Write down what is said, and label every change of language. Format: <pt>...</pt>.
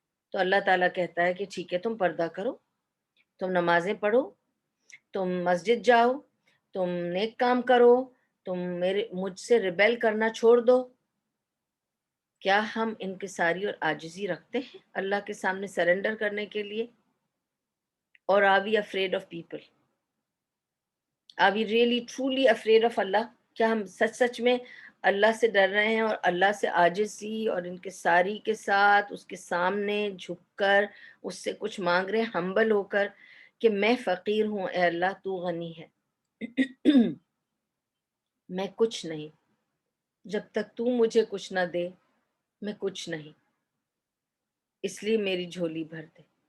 <ur>تو اللہ تعالیٰ کہتا ہے کہ ٹھیک ہے، تم پردہ کرو، تم نمازیں پڑھو، تم مسجد جاؤ، تم نیک کام کرو، تم مجھ سے ریبیل کرنا چھوڑ دو. کیا ہم انکساری اور عاجزی رکھتے ہیں اللہ کے سامنے سرنڈر کرنے کے لیے؟ اور</ur> <en>are we afraid of people? Are we really truly afraid of Allah?</en> <ur>کیا ہم سچ میں اللہ سے ڈر رہے ہیں اور اللہ سے عاجزی اور انکساری کے ساتھ اس کے سامنے جھک کر اس سے کچھ مانگ رہے ہیں، ہمبل ہو کر کہ میں فقیر ہوں، اے اللہ تو غنی ہے، میں کچھ نہیں، جب تک تو مجھے کچھ نہ دے میں کچھ نہیں، اس لیے میری جھولی بھر دے.</ur>